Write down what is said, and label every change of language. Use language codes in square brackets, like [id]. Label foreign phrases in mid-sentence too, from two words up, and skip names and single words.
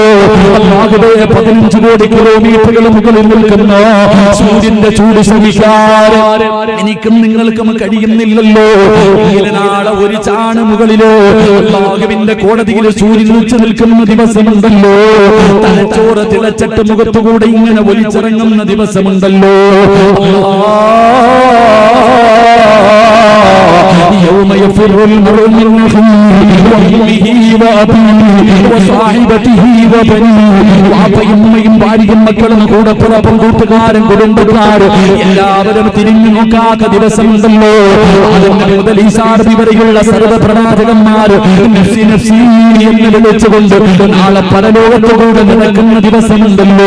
[ml] അല്ലാഹുവേ, 15 കോടി കിലോമീറ്ററുകൾ മുകളിൽ നിൽക്കുന്ന സൂര്യന്റെ ചൂട് ശ്രമിക്കാൻ എനിക്കും നിങ്ങൾക്കും കഴിയുന്നില്ലല്ലോ. ഇങ്ങനെ നാളെ ഒരു ചാണ് മുകളിലോ അല്ലാഹുവിന്റെ കോടതിയിൽ സൂര്യൻ ഉച്ച നിൽക്കുന്ന ദിവസമുണ്ടല്ലോ. തലച്ചോറ് തിളച്ചിട്ട് മുഖത്തുകൂടെ ഇങ്ങനെ ഒലിച്ചിറങ്ങുന്ന ദിവസമുണ്ടല്ലോ. [ar] يوم يفر المرء من أخيه وأمه وأبيه وصاحبته وبنيه. [ml] വാപ്പയും ഉമ്മയും ഭാര്യയും മക്കളും കൂടപ്പുറപ്പും കൂട്ടുകാരും കുടുംബക്കാരും എല്ലാവരും തിരിഞ്ഞു നോക്കാത്ത ദിവസമുണ്ടല്ലോ. അതിന്റെ മുതൽ ഈസാ നബി വരെയുള്ള സർവ്വ പ്രവാചകന്മാർ [ar] نفسي نفسي [ml] എന്ന് വിളിച്ചുകൊണ്ട് നാളെ പരലോകത്തോടെ നടക്കുന്ന ദിവസമുണ്ടല്ലോ.